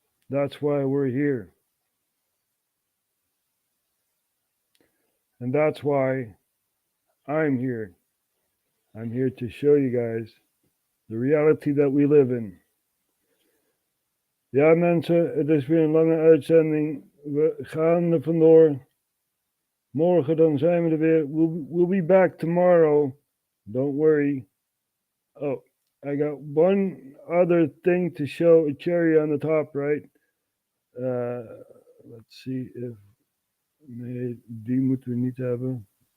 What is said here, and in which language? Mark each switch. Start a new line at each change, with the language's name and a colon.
English: That's why we're here. And that's why I'm here. I'm here to show you guys the reality that we live in.
Dutch: Ja, mensen, het is weer een lange uitzending. We gaan er vandoor. Morgen dan zijn we er weer.
English: We'll be back tomorrow. Don't worry. Oh, I got one other thing to show, a cherry on the top, right? Let's see if...
Dutch: Nee, die moeten we niet hebben.